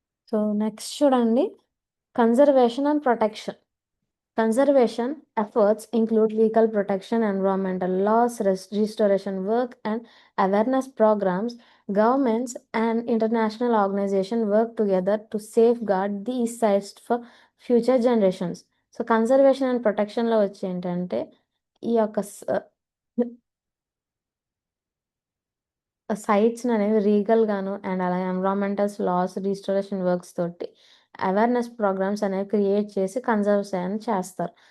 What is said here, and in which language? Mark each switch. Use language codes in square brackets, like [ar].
[te] So next చూడండి, conservation and protection. [en] Conservation efforts include legal protection, environmental laws, restoration work, and awareness programs. Governments and international organizations work together to safeguard these sites for future generations. [te] So conservation and ప్రొటెక్షన్లో వచ్చి ఏంటంటే ఈ యొక్క sites అనేవి legal గాను and అలాగే environmental loss, restoration works తోటి awareness programmes అనేవి create చేసి కన్జర్వేషన్ చేస్తారు.